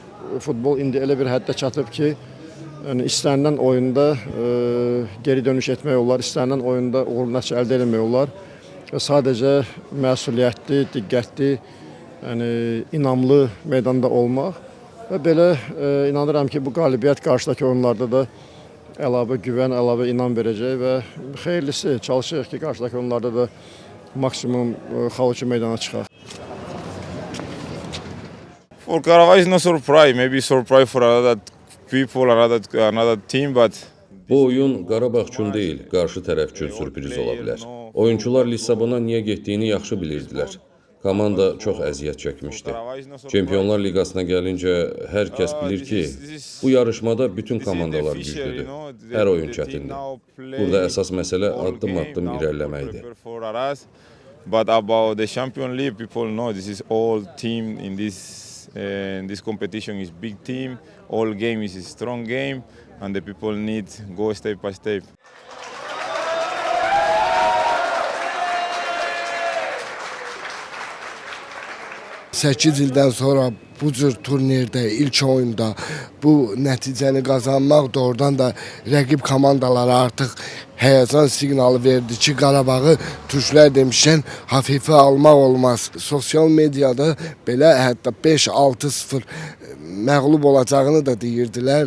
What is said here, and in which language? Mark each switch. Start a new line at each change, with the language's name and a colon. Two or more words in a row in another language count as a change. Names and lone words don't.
Azerbaijani: Futbol indi elə bir həddə çatıb ki, yəni istənilən oyunda geri dönüş etmək olar, istənilən oyunda uğurlu nəticə əldə etmək olar və sadəcə məsuliyyətli, diqqətli, yəni inamlı meydanda olmaq və belə inanıram ki, bu qalibiyyət qarşıdakı oyunlarda da əlavə güvən, əlavə inam verəcək və xeyirlisi çalışırıq ki, qarşıdakı oyunlarda da maksimum xal üçün meydana çıxaq.
English: For Qarabağ is no surprise, maybe surprise for other people, another team, but
Azerbaijani: bu oyun Qarabağ üçün deyil, qarşı tərəf üçün sürpriz ola bilər. Oyunçular Lissabona niyə getdiyini yaxşı bilirdilər. Komanda çox əziyyət çəkmişdi. Çempionlar Liqasına gəlincə hər kəs bilir ki, bu yarışmada bütün komandalar güclüdür. Hər oyun çətindir. Burada əsas məsələ addım-addım irəliləməkdir.
English: But about the Champions League, people know this is all team in this competition is big team. All game is a strong game. and the people need go step by step.
Azerbaijani: Sekiz ildən sonra bu cür turnirdə, ilk oyunda bu nəticəni qazanmaq doğrudan da rəqib komandalara artıq həyəcan siqnalı verdi ki, Qarabağı türklər demişkən hafifə almaq olmaz. Sosial mediada belə hətta 5-6-0 məğlub olacağını da deyirdilər.